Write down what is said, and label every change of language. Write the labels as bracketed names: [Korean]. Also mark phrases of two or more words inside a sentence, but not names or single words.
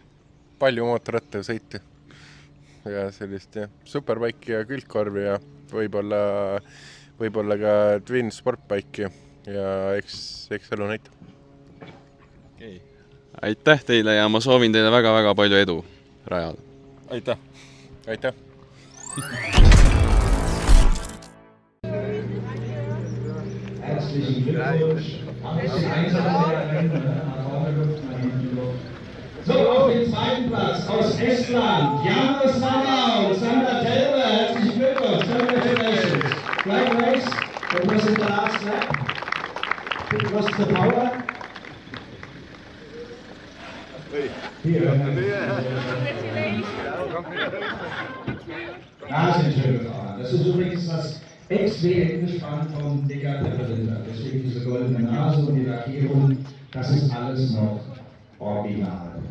[Estonian] Palju mootorrattaga sõiti ja sellist superbike'i ja külgkorvi ja võib-olla ka twin sportbike'i ja eks elu näitab. Okay. Aitäh teile ja ma soovin teile väga-väga palju edu rajal. Aitäh! Aitäh! [German] Herzlichen Glückwunsch. So, auf den zweiten Platz aus Estland, János Varga und Sander Telve. Herzlichen Glückwunsch. [English] Congratulations. Great race. It was in the last lap. It was the power. [German] Ja, sind schön gefahren. Das ist übrigens das XW-Gespann vom Dicker Pepperlinder. Deswegen diese goldene Nase und die Lackierung, das ist alles noch original.